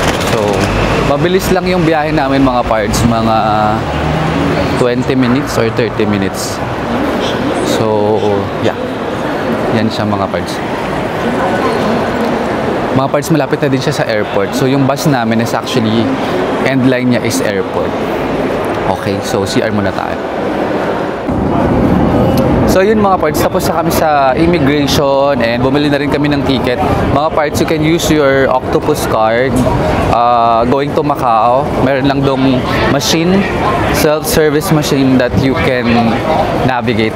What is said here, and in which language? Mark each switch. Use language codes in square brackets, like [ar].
[tl] So, mabilis lang yung biyahe namin mga parts. Mga 20 minutes or 30 minutes. So, yeah. Yan siya mga parts. Mga parts, malapit na din siya sa airport. So, yung bus namin is actually, end line niya is airport. Okay, so CR muna tayo. So, yun mga parts, tapos na kami sa immigration and bumili na rin kami ng ticket. Mga parts, [en] you can use your Octopus card going to Macau. [tl] Meron lang dong [en] machine, self-service machine that you can navigate.